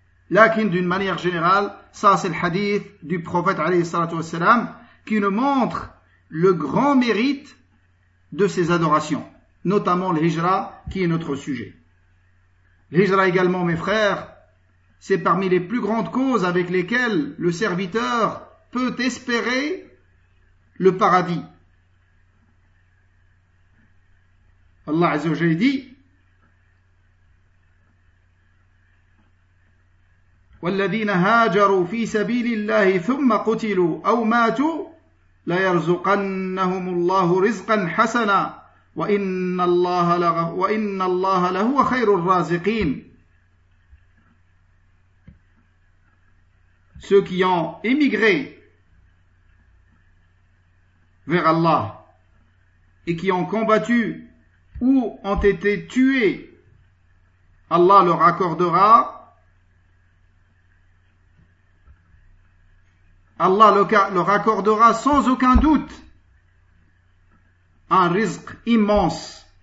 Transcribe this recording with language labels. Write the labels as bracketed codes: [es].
[fr] Lakin, d'une manière générale, ça c'est le hadith du prophète alayhi salatu wassalam qui nous montre le grand mérite de ces adorations, notamment l'hijra qui est notre sujet. L'hijra également, mes frères, c'est parmi les plus grandes causes avec lesquelles le serviteur peut espérer le paradis. [ar] Allah Azza wa Jalla dit والذين هاجروا في سبيل الله ثم قتلوا أو ماتوا لا يرزقنهم الله رزقا حسنا وإن الله لهو خير الرازقين. [fr] Ceux qui ont émigré vers Allah et qui ont combattu ou ont été tués, Allah leur accordera, sans aucun doute un rizq immense.